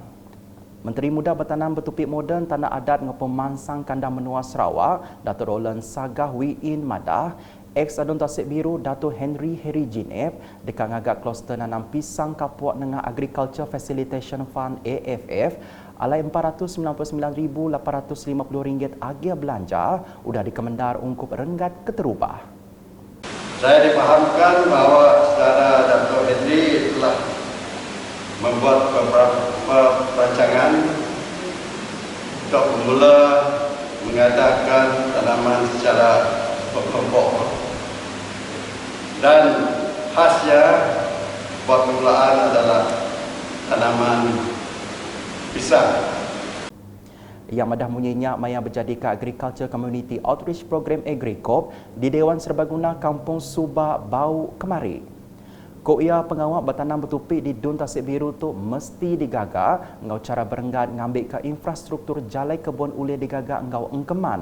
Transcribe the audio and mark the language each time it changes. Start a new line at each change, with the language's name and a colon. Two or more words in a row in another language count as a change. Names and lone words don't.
Iban: Menteri Muda Bertanam Bertupik Moden Tanah Adat ngau Pemansang Kandang Menua Sarawak Datuk Roland Sagah Wiin madah ex Adun Tasik Biru Datuk Henry Jinep dekat ngagak kluster nanam pisang kapuak dengan Agriculture Facilitation Fund AFF alai RM499,850 agia belanja udah dikemendar ungkup Renggat Keterubah.
Malay: Saya dipahamkan bahawa saudara Datuk Henry telah membuat beberapa perancangan untuk bermula mengadakan tanaman secara berkelompok dan khasnya buat permulaan adalah tanaman pisang.
Iban: Yang madah menyenyak maya berjadi ke Agriculture Community Outreach Program AgriCorp di Dewan Serbaguna Kampung Subak Bau Kemari. Koia pengawal bertanam bertupik di Dun Tasik Biru tu mesti digagak ngau cara berenggat ngambil ke infrastruktur jalai kebun ulih digagak ngau engkeman.